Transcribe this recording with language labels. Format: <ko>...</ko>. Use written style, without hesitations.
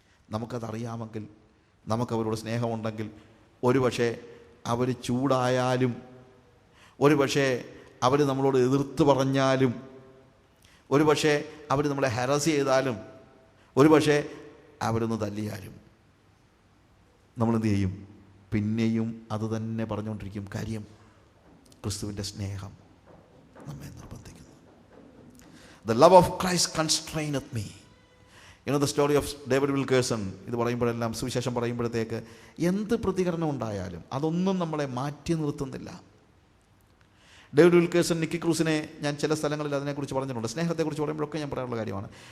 <ml>നമുക്കതറിയാമെങ്കിൽ, നമുക്കവരോട് സ്നേഹമുണ്ടെങ്കിൽ, ഒരുപക്ഷെ അവർ ചൂടായാലും, ഒരുപക്ഷെ അവർ നമ്മളോട് എതിർത്ത് പറഞ്ഞാലും, ഒരുപക്ഷെ അവർ നമ്മളെ ഹരാസ് ചെയ്താലും, ഒരുപക്ഷെ അവരൊന്ന് തല്ലിയാലും നമ്മളെന്ത് ചെയ്യും? പിന്നെയും അത് തന്നെ പറഞ്ഞുകൊണ്ടിരിക്കും. കാര്യം ക്രിസ്തുവിൻ്റെ സ്നേഹം നമ്മെ നിർബന്ധിക്കുന്നു.</ml> <en>The love of Christ constraineth me. You know the story of David Wilkerson.</en> <ml>ഇത് പറയുമ്പോഴെല്ലാം, സുവിശേഷം പറയുമ്പോഴത്തേക്ക് എന്ത് പ്രതികരണം ഉണ്ടായാലും അതൊന്നും നമ്മളെ മാറ്റി നിർത്തുന്നില്ല. ഡേവിഡ് വിൽക്കേഴ്സൺ, നിക്കി ക്രൂസിനെ ഞാൻ ചില സ്ഥലങ്ങളിൽ അതിനെക്കുറിച്ച് പറഞ്ഞിട്ടുണ്ട്. സ്നേഹത്തെക്കുറിച്ച് പറയുമ്പോഴൊക്കെ ഞാൻ പറയാനുള്ള കാര്യമാണ്.</ml>